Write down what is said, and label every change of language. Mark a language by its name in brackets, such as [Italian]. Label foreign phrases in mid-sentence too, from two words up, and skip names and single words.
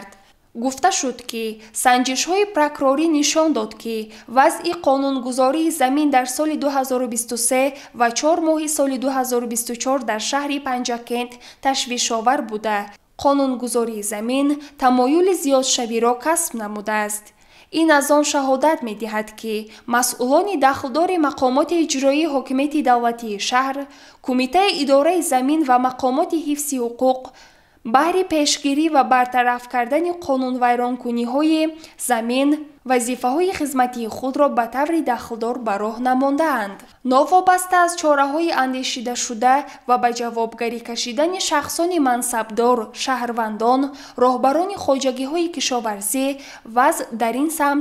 [Tajik] گفته شد که سنجش‌های پروکوروری نشان داد که وضع قانونگذاری زمین در سال 2023 و 4 ماه سال 2024 در شهر پنجکند تشویش‌آور بوده. قانونگذاری زمین تمایل زیادشوی را کسب نموده است. این از آن شهادت می دهد که مسئولان دخلدار مقامات اجرایی حکومت دولتی شهر، کمیته اداره زمین و مقامات حفظ حقوق баҳри пешгирӣ ва бартараф кардани қонунвайронкуниҳои замин вазифаҳои хизматии худро ба таври дахлдор ба роҳ намондаанд. Новобаста аз чораҳои андешидашуда ва ба ҷавобгарӣ кашидани шахсони мансабдор, шаҳрвандон, роҳбарони хоҷагиҳои кишоварзӣ, вазъ дар ин самт